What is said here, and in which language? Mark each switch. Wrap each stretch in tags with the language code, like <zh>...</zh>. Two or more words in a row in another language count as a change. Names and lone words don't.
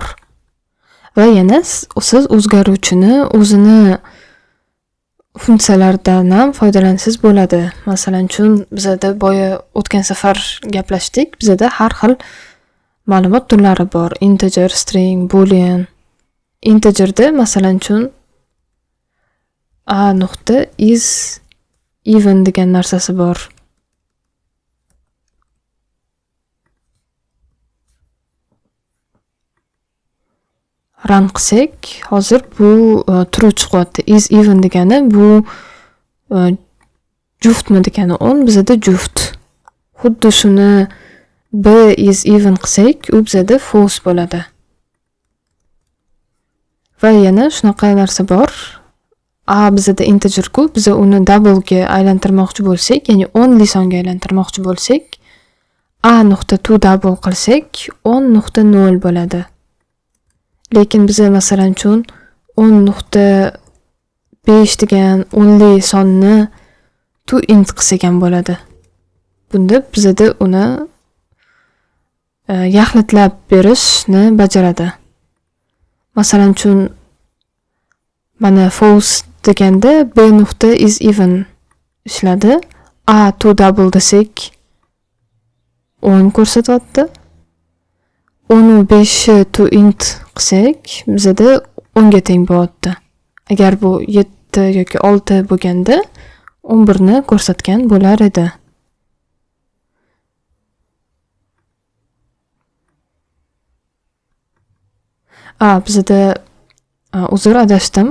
<uz>Va yana siz o'zgaruvchini o'zini funksiyalaridan ham foydalansangiz bo'ladi. Masalan, uchun bizda boya o'tgan safar gaplashdik. Bizda har xil ma'lumot turlari bor.</uz> <en>Integer, string, boolean.</en> <uz>Integerda masalan uchun a nuqta</uz> <en>is even</en> <uz>degan narsasi bor. Run qilsak, hozir bu true chiqyapti.</uz> <en>Is even</en> <uz>degani bu juftmi degani 10, bizda juft. Xuddi shuni b</uz> <en>is even</en> <uz>qilsak, u bizda false bo'ladi. Va yana shunaqa narsa bor. A bizda integer ku, biz uni double ga aylantirmoqchi bo'lsak, ya'ni 10 li songa aylantirmoqchi bo'lsak, a nuqta</uz> <en>to double</en> <uz>qilsak 10.0 bo'ladi. Lekin biz masalan uchun 10.5 degan 10 li sonni</uz> <en>to int</en> <uz>qilsak ham bo'ladi. Bunda bizda uni yaxlitlab berishni bajaradi. Masalan uchun mana false deganda b nuqta</uz> <en>is even</en> <uz>ishladi. A</uz> <en>to double</en> <uz>desak 10 ko'rsatyapti. 10.5</uz> <en>to int</en> <uz>qilsak bizda 10 ga teng bo'lyapti. Agar bu 7 yoki 6 bo'lganda 11 ni ko'rsatgan bo'lar edi. Bizda uzr adashdim.</uz>